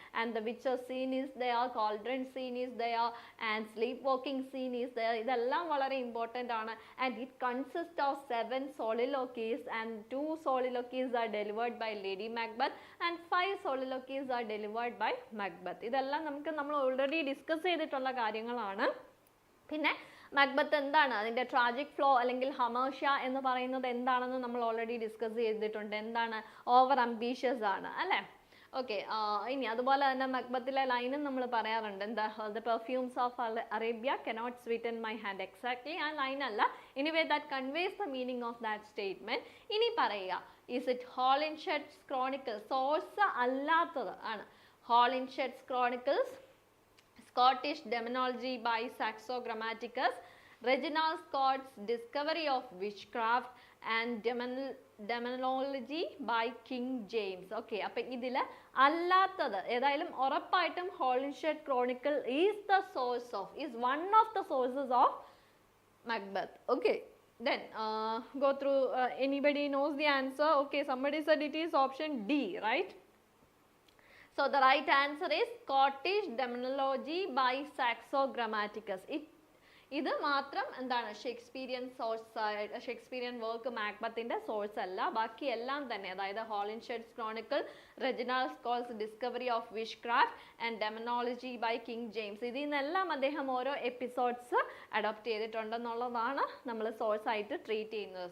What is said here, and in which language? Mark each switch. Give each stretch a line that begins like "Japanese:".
English: And the witches scene is there, cauldron scene is there, and sleepwalking scene is there.
Malayalam: ഇതെല്ലാം വളരെ important ആണ്,
English: and it consists of 7 soliloquies, and 2 soliloquies are delivered by Lady Macbeth, and 5 soliloquies are delivered by Macbeth.
Malayalam: ഇതെല്ലാം നമ്മൾ already discuss ചെയ്തിട്ടുള്ള കാര്യങ്ങളാണ്. പിന്നെ Macbeth എന്താണ്, അതിൻ്റെ ട്രാജിക് ഫ്ലോ അല്ലെങ്കിൽ ഹമേഷ്യ എന്ന് പറയുന്നത് എന്താണെന്ന് നമ്മൾ ഓൾറെഡി ഡിസ്കസ് ചെയ്തിട്ടുണ്ട്. എന്താണ്, ഓവർ അംബീഷ്യസ് ആണ്, അല്ലേ? ഓക്കെ, ഇനി അതുപോലെ തന്നെ മക്ബത്തിലെ ലൈനും നമ്മൾ പറയാറുണ്ട്, എന്താ,
English: The perfumes of Arabia cannot sweeten my hand. Exactly
Malayalam: ആ ലൈൻ അല്ല,
English: Anyway that conveys the meaning of that statement.
Malayalam: ഇനി പറയുക,
English: Is it Holinshed's chronicles?
Malayalam: സോഴ്സ് അല്ലാത്തത് ആണ്
English: Holinshed's chronicles, Scottish Demonology by Saxo Grammaticus, Reginald Scott's Discovery of Witchcraft, and Demonology by King James. Okay,
Malayalam: അപ്പം ഇതിൽ അല്ലാത്തത് ഏതായാലും ഉറപ്പായിട്ടും
English: Holinshed chronicle is the source of, is one of the sources of Macbeth. Okay, then go through, anybody knows the answer? Okay, somebody said it is option D, right? So the right answer is Scottish Demonology by Saxo Grammaticus.
Malayalam: ഇത് മാത്രം എന്താണ് Shakespearean source, Shakespearean work മാക്ബത്തിന്റെ source അല്ല. ബാക്കി എല്ലാം തന്നെ, അതായത് ഹോളിൻഷെഡ്സ് Chronicle, Reginald Scholes discovery of wish craft and ഡെമനോളജി by king James, ഇതിൽ നിന്നെല്ലാം അദ്ദേഹം ഓരോ എപ്പിസോഡ്സ് അഡോപ്റ്റ് ചെയ്തിട്ടുണ്ടെന്നുള്ളതാണ് നമ്മൾ സോഴ്സ് ആയിട്ട് ട്രീറ്റ് ചെയ്യുന്നത്.